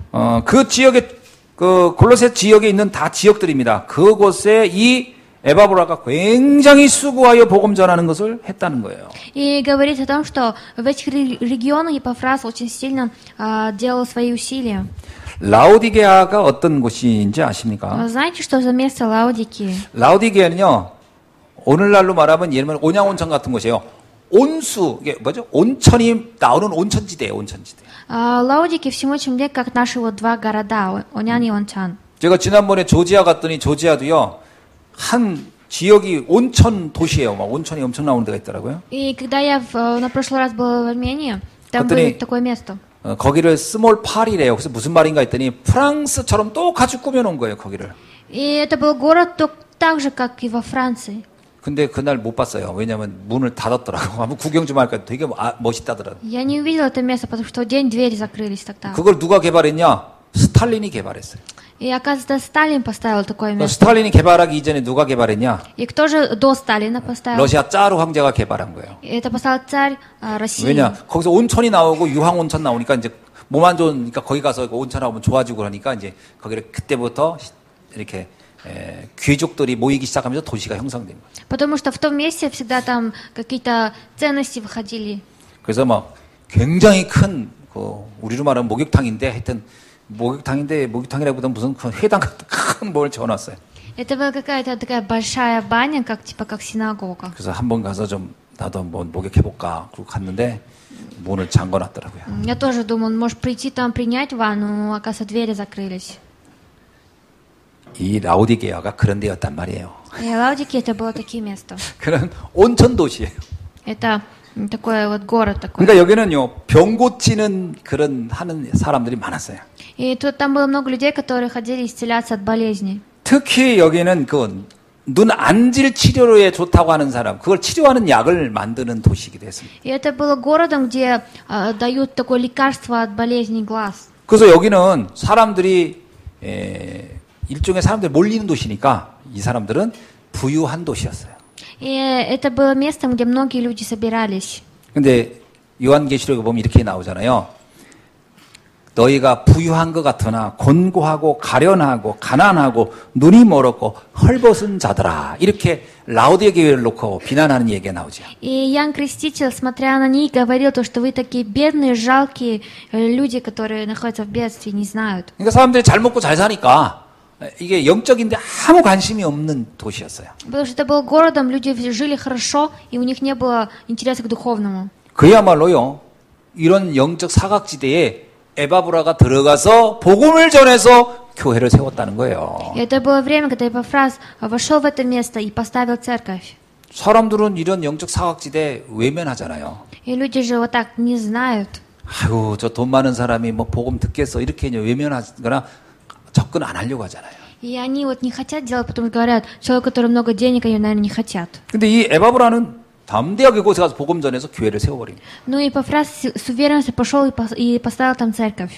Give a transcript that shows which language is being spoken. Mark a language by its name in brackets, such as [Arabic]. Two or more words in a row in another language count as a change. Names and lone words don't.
[Korean] 그 지역에 그 골로새 지역에 있는 다 지역들입니다. 그곳에 이 에바브라가 굉장히 수고하여 복음 전하는 것을 했다는 거예요. [Russian] И говорит о том, что в этих регионах Епафрас очень сильно делал свои усилия. [Korean] 라우디게아가 어떤 곳인지 아십니까? [Russian] Знаете, что за место Лаудикии? [Korean] 라우디게아는요, 오늘날로 말하면 예를 들면 온양온천 같은 곳이에요. 온수, 이게 뭐죠? 온천이 나오는 온천지대예요, 온천지대. [Russian] Лаудики всему чем лет, как наши вот два города, Онян и Ончан. [Korean] 제가 지난번에 조지아 갔더니 조지아도요, 한 지역이 온천 도시예요. 막 온천이 엄청 나오는 데가 있더라고요. [Russian] И когда я на прошлый раз была в Армении, там было такое место. [Korean] 거기를 스몰 파리래요. 그래서 무슨 말인가 했더니 프랑스처럼 똑같이 꾸며놓은 거예요. 거기를. [Russian] И это был город так же, как и во Франции. [Korean] 근데 그날 못 봤어요. 왜냐면 문을 닫았더라고. 한번 구경 좀 할까 되게 멋있다더라고. [Russian] Я не увидела это место, потому что в день двери закрылись тогда. [Korean] 그걸 누가 개발했냐? 스탈린이 개발했어요. [Russian] И оказывается, Сталин поставил такое место. [Korean] 스탈린이 개발하기 이전에 누가 개발했냐? [Russian] И кто же до Сталина поставил? [Korean] 러시아 짜르 황제가 개발한 거예요. [Russian] Это поставил царь России. [Korean] 왜냐? 거기서 온천이 나오고 유황 온천 나오니까 이제 몸 안 좋으니까 거기 가서 온천하면 좋아지고 그러니까 이제 거기를 그때부터 이렇게 귀족들이 모이기 시작하면서 도시가 형성된 거예요. [Russian] Потому что в том месте всегда там какие-то ценности выходили. [Korean] 그래서 막 굉장히 큰 그 우리로 말하면 목욕탕인데 하여튼 목욕탕이라기보다 무슨 그 회당 같은 큰 뭘 지어놨어요. [Russian] Это была какая-то такая большая баня, как типа как синагога. [Korean] 그래서 한번 가서 좀 나도 한번 목욕해볼까 그러고 갔는데 문을 잠궈놨더라고요. [Russian] Я тоже думал, может прийти там принять ванну, но оказывается двери закрылись. [Korean] 이 라우디게아가 그런 데였단 말이에요. [Russian] И Лаудики это было такие места. [Korean] 그런 온천 도시예요. [Russian] Это такой вот город такой. [Korean] 그러니까 여기는요 병 고치는 그런 하는 사람들이 많았어요. [Russian] И тут там было много людей, которые ходили исцеляться от болезней. [Korean] 특히 여기는 그 눈 안질 치료에 좋다고 하는 사람, 그걸 치료하는 약을 만드는 도시이기도 했습니다. [Russian] И это было городом, где дают такое лекарство от болезней глаз. [Korean] 그래서 여기는 사람들이 일종의 사람들이 몰리는 도시니까 이 사람들은 부유한 도시였어요. [Russian] И это было местом, где многие люди собирались. [Korean] 근데 요한계시록에 보면 이렇게 나오잖아요. 너희가 부유한 것 같으나 곤고하고 가련하고 가난하고 눈이 멀었고 헐벗은 자들아. 이렇게 라오디게 교회를 놓고 비난하는 얘기가 나오죠. [Russian] И Иоанн Креститель, смотря на них, говорил то, что вы такие бедные, жалкие люди, которые находятся в бедствии, не знают. [Korean] 그러니까 사람들이 잘 먹고 잘 사니까 이게 영적인데 아무 관심이 없는 도시였어요. [Russian] Потому что это был городом, люди жили хорошо, и у них не было интереса к духовному. [Korean] 그야말로요. 이런 영적 사각지대에 에바브라가 들어가서 복음을 전해서 교회를 세웠다는 거예요. [Russian] И это было время, когда Эпафраз вошел в это место и поставил церковь. [Korean] 사람들은 이런 영적 사각지대 외면하잖아요. [Russian] И люди же вот так не знают. [Korean] 아이고 저 돈 많은 사람이 뭐 복음 듣겠어 이렇게 외면하거나 접근 안 하려고 하잖아요. [Russian] И они вот не хотят делать, потому что говорят, человек, у которого много денег, они, наверное, не хотят. [Korean] 근데 이 에바브라는 담대하게 곳에 가서 복음 전해서 교회를 세워버립니다. [Russian] Ну и Эпафраз с уверенностью пошел и поставил там церковь.